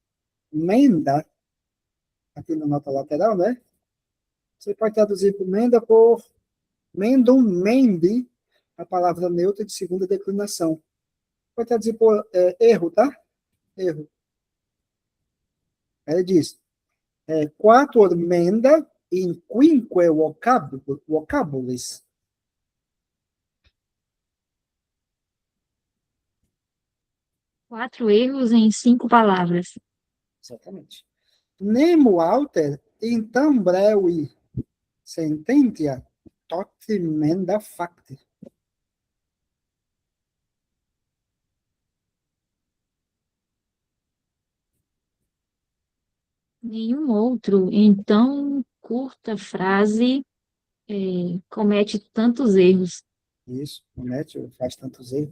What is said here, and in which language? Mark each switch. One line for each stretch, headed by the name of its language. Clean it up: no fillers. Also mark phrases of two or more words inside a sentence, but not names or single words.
Portuguese: Menda. Aqui na nota lateral, né? Você pode traduzir por menda por
Latin: mendum, mendi,
Portuguese: a palavra neutra de segunda declinação. Pode traduzir por erro, tá? Erro. Ele diz,
Latin: quator menda in quinque vocabulis.
Portuguese: Quatro erros em 5 palavras. Exatamente.
Latin: Nemo alter in tam brevi sententia tot menda facti.
Portuguese: Nenhum outro, em tão curta frase, comete tantos erros. Isso, comete, faz tantos erros, né?